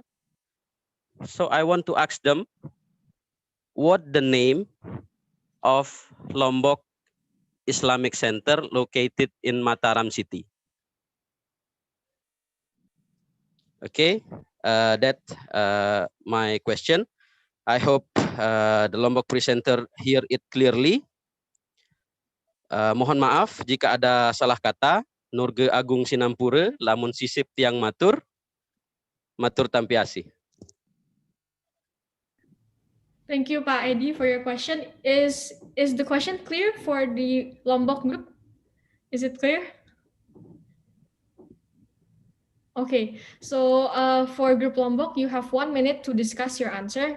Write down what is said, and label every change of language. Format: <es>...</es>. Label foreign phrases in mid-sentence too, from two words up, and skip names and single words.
<en>So I want to ask them what the name of Lombok Islamic Center located in Mataram City. Okay, that my question. I hope the Lombok presenter hear it clearly.</en> <id>Mohon maaf jika ada salah kata.</id> <sas>Nurge Agung Sinampure, lamun sisip tiang matur, matur tampiasi.</sas> <en>Thank you, Pak Edi, for your question. Is the question clear for the Lombok group? Is it clear? Okay, so for Group Lombok, you have 1 minute to discuss your answer.</en>